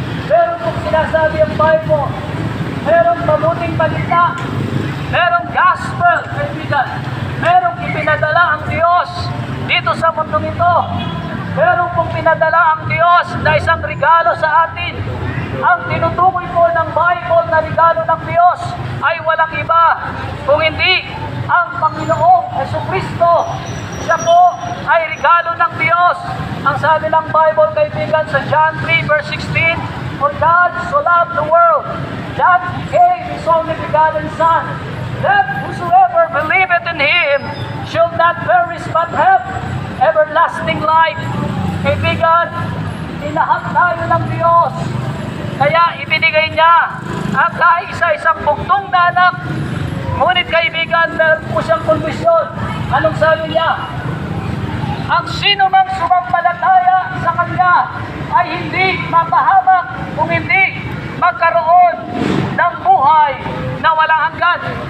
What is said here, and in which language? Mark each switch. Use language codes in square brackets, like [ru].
[tl] Meron pong sinasabi ang Bible, merong mabuting balita, merong gospel, kaibigan, merong ipinadala ang Diyos dito sa mundong ito. Meron pong pinadala ang Diyos na isang regalo sa atin. ang tinutukoy po ng Bible na regalo ng Diyos ay walang iba kung hindi ang Panginoong Jesucristo. Siya po ay regalo ng Diyos. Ang sabi ng Bible, kaibigan, sa John 3 verse 16, [en] "For God so loved the world, that He gave His only begotten Son, that whosoever believeth in Him shall not perish but have everlasting life." [tl] Kaibigan, tinahak tayo ng Diyos. Kaya ibinigay niya ang kaisa-isang bugtong na anak. Ngunit kaibigan, meron po siyang kondisyon. Anong sabi niya? Ang sino mang sumampalataya sa Kanya ay hindi mapahamak kung hindi magkaroon ng buhay na walang hanggan.